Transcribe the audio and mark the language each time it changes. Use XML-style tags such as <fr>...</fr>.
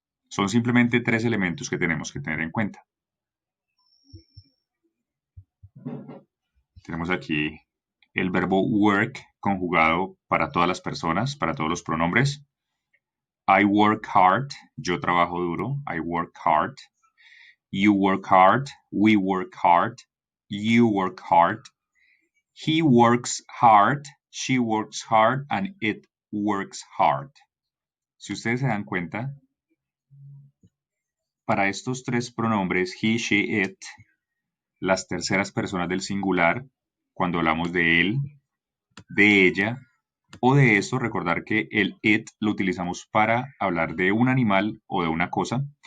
<es>Son simplemente tres elementos que tenemos que tener en cuenta. Tenemos aquí el verbo work conjugado para todas las personas, para todos los pronombres.</es> <en>I work hard,</en> <es>yo trabajo duro,</es> <en>I work hard. You work hard, we work hard, you work hard. He works hard, she works hard, and it works hard.</en> <es>Si ustedes se dan cuenta, para estos tres pronombres, he, she, it, las terceras personas del singular, cuando hablamos de él, de ella o de esto, recordar que el it lo utilizamos para hablar de un animal o de una cosa.</es>